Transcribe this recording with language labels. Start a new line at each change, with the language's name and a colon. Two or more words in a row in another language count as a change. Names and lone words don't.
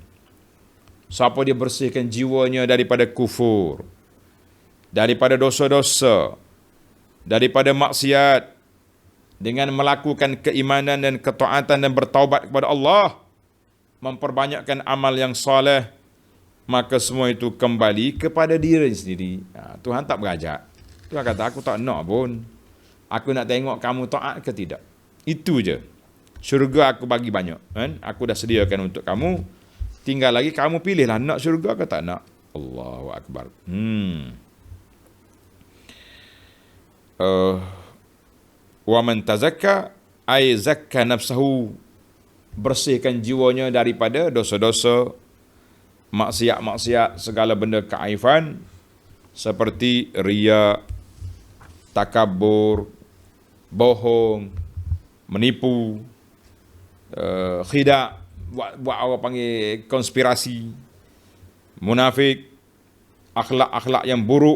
Malay: Siapa dia bersihkan jiwanya daripada kufur, daripada dosa-dosa, daripada maksiat, dengan melakukan keimanan dan ketaatan dan bertaubat kepada Allah, memperbanyakkan amal yang soleh, maka semua itu kembali kepada diri sendiri. Tuhan tak berajak. Tuhan kata, aku tak nak pun. Aku nak tengok kamu taat ke tidak. Itu je. Syurga aku bagi banyak. Kan? Aku dah sediakan untuk kamu. Tinggal lagi kamu pilihlah nak syurga ke tak nak.
Arabic: الله أكبر. ومن تزكى أي زكى نفسه,
Malay: bersihkan jiwanya daripada dosa-dosa, maksiat-maksiat, segala benda keaifan seperti riya, takabur, bohong, menipu, khidak, buat orang panggil konspirasi, munafik, akhlak-akhlak yang buruk.